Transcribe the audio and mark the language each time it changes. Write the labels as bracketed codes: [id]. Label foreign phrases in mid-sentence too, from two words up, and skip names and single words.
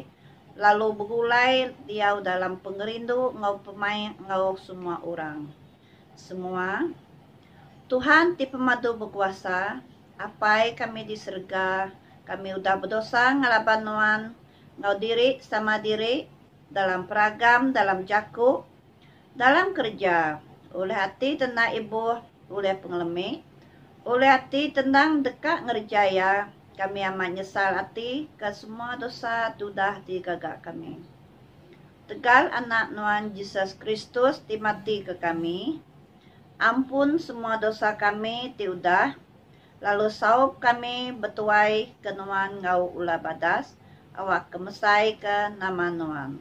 [iba] Lalu begulai diau dalam pengerindu ngau pemain ngau semua orang. Semua Tuhan ti pemadu berkuasa apai kami di surga. Kami udah berdosa ngalaban Nuan, ngau diri sama diri, dalam peragam, dalam jaku, dalam kerja, oleh hati tentang ibu, oleh pengelemi, oleh hati tentang dekat ngerjaya, kami amat nyesal hati ke semua dosa sudah digagak kami. Tegal anak Nuan Yesus Kristus dimati ke kami, ampun semua dosa kami tiudah, lalu saup kami betuai ke Nuan ngau ula badas, awak kemesai ke nama Nuan.